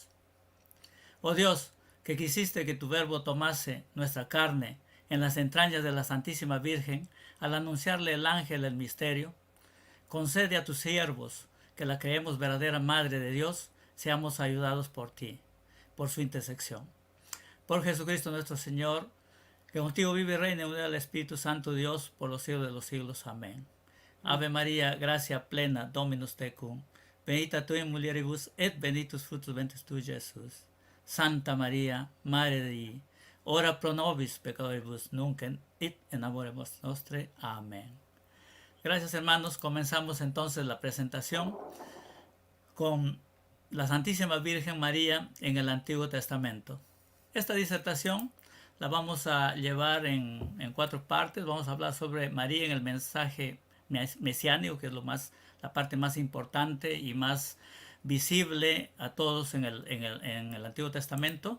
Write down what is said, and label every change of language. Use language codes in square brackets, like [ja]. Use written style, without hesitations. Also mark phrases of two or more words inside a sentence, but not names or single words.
[es] Oh Dios, que quisiste que tu verbo tomase nuestra carne en las entrañas de la Santísima Virgen al anunciarle el ángel el misterio, concede a tus siervos, que la creemos verdadera Madre de Dios, seamos ayudados por ti, por su intersección. Por Jesucristo nuestro Señor, que contigo vive y reina en unidad del Espíritu Santo Dios, por los siglos de los siglos. Amén. [la] Ave María, gracia plena, Dominus tecum, benedicta tu in mulieribus et benedictus fructus ventris tui, Jesús. Santa María, Madre Dei, ora pro nobis peccatoribus, nunc et in hora mortis nostre. [es] Amén. Gracias, hermanos. Comenzamos entonces la presentación con la Santísima Virgen María en el Antiguo Testamento. Esta disertación la vamos a llevar en 4 partes. Vamos a hablar sobre María en el mensaje mesiánico, que es la parte más importante y más visible a todos en el Antiguo Testamento.